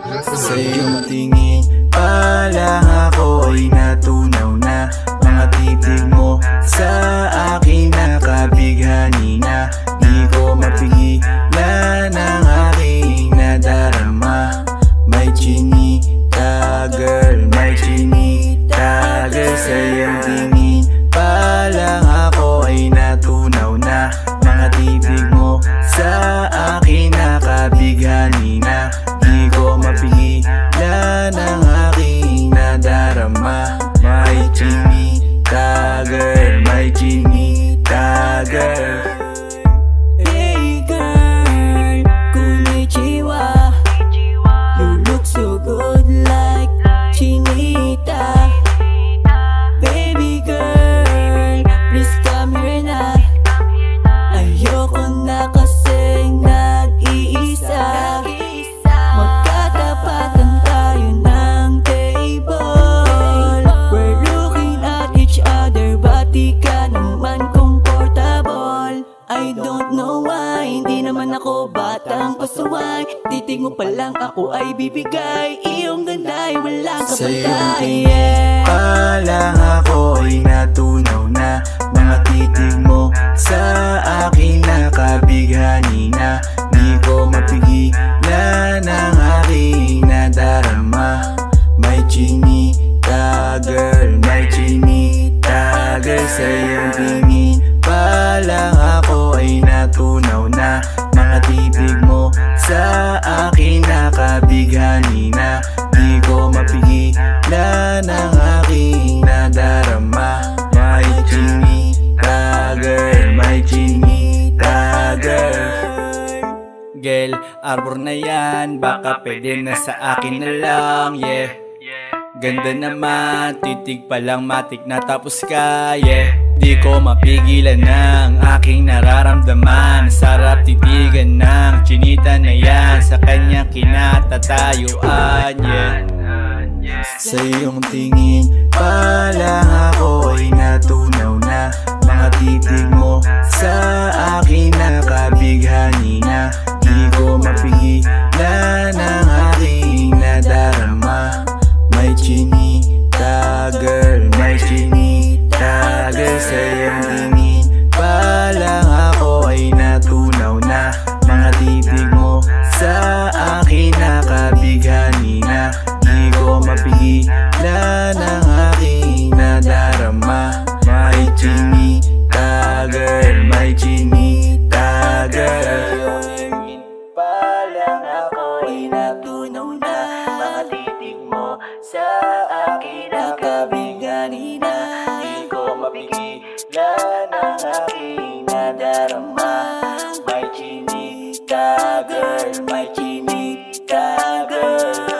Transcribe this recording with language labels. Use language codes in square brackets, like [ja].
[tl] Sa iyong tingin pa lang ako ay natunaw na. Mga titig mo sa akin nakabighani na. Di ko mapigilan ang aking nadarama. May chinita girl, may chinita girl. Sa iyong tingin pa lang ako ay natunaw na. Mga titig mo sa akin nakabighani na. Di ko mapigilan ang aking nadarama. May chinita girl, may chinita girl. [en] Hey girl, konnichiwa. You look so good like chinita. Baby girl, please come here na. [tl] Ayoko na kasing nag-iisa. Magkatapatan tayo ng table. [en] We're looking at each other, but [tl] di ka naman comfortable. [en] I don't know why, [tl] hindi naman ako batang pasaway. Titig mo pa lang ako ay bibigay. Iyong ganda ay walang Sa iyong kapantay. tingin pa lang ako ay natunaw na. Mga titig mo sa akin nakabighani na. Di ko mapigilan ang aking nadarama. May chinita girl, may chinita girl. Sa iyong tingin pa lang ako ay natunaw na. Mga titig mo sa akin nakabighani na. Di ko mapigilan ang aking nadarama. May chinita girl, may chinita girl. Girl, arbor na yan, baka pwede na sa akin na lang, yeah. Ganda naman, titig pa lang matik na tapos ka, yeah. Di ko mapigilan ng aking nararamdaman. Sarap titigan ng chinita na yan. Sa kanya kinatatayuan, yeah. Sa iyong tingin pa lang ako ay natunaw na. Mga titig mo sa akin nakabighani na. Di ko mapigilan ang aking nadarama. May chinita girl, may chinita girl. Sa iyong tingin pa lang ako ay natunaw na. Mga titig mo sa akin nakabighani na. Di ko mapigilan ang aking nadarama. May chinita girl, may chinita girl. Pa lang ako ay natunaw na. Mga titig mo sa akin nakabighani na. Di ko mapigilan ang aking nadarama. May chinita girl, may chinita girl.